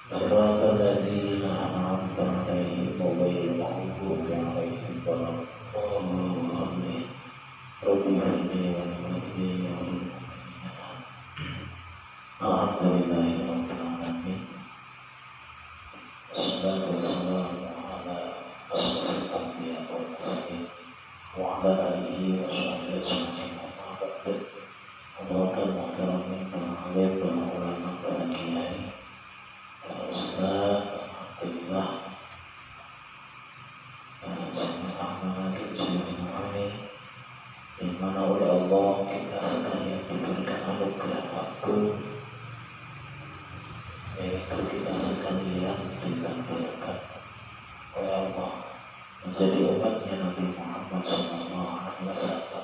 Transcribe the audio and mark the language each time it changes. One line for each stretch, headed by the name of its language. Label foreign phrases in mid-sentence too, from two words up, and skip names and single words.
Arabic: صراط الذين أنعمت عليهم غير المغضوب عليهم ولا الضالين رب اغفر لي ولوالدي الحمد لله رب العالمين والصلاة والسلام على أشرف الأنبياء والمرسلين وعلى آله وصحبه أجمعين أما بعد
Indonesian: Hadirin muhtaramin para alim, para ulama, para kiai, para ustaz, alhamdulillah sangat amanah kita di mana oleh Allah kita sekalian diberikan anugerah agung, yaitu kita sekalian ditakdirkan oleh Allah menjadi umatnya Nabi Muhammad SAW.